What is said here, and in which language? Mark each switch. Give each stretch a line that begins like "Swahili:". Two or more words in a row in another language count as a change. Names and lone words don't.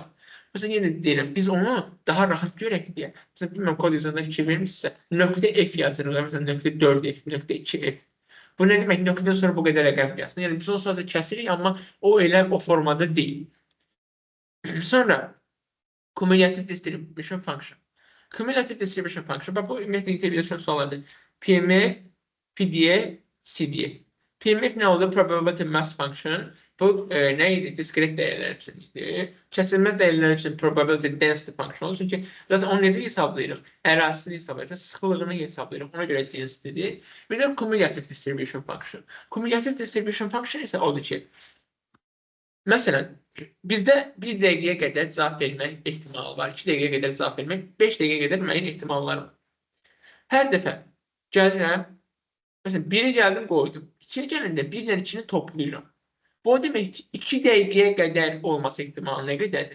Azerbaijani: Məsələn, yenə deyirəm, biz onu daha rahat görək deyə. Məsələn, bilməm, kod yazanda fikir vermişsə, nöqtə F yazırıq, məsələn, nöqtə 4F, nöqtə 2F. Bu nə demək? Nöqtədən sonra bu qədər rəqəm yazsın. Yəni, biz onu sadəcə kəsirik, amma o elə o formada deyil. Sonra,
English: cumulative distribution function. Cumulative distribution function.
Azerbaijani: Bax, bu ümumiyyətlə interpretation suallardır. PMF, PDF, CDF. PMF nə oldu?
English: Probability mass function.
Azerbaijani: Bu nə idi? Discrete dəyərlər üçün idi. Kəsilməz dəyərlər üçün
English: probability density function
Azerbaijani: olur. Çünki zaten onu necə hesablayırıq? Ərazisini hesablayırıq, sıxlığını hesablayırıq. Ona görə densitydir. Bir də
English: cumulative distribution function. Cumulative distribution function
Azerbaijani: isə odur ki, məsələn, bizdə 1 dəqiqəyə qədər cavab vermək ehtimalı var. 2 dəqiqəyə qədər cavab vermək, 5 dəqiqəyə qədər müəyyən ehtimallar var. Hər dəfə gəlirəm, məsələn, 1-i gəldim, qoydum. 2-yə gələndə 1 ilə 2-ni toplayıram. Bu o demək ki, 2 dəqiqəyə qədər olması ehtimalı nə qədərdir?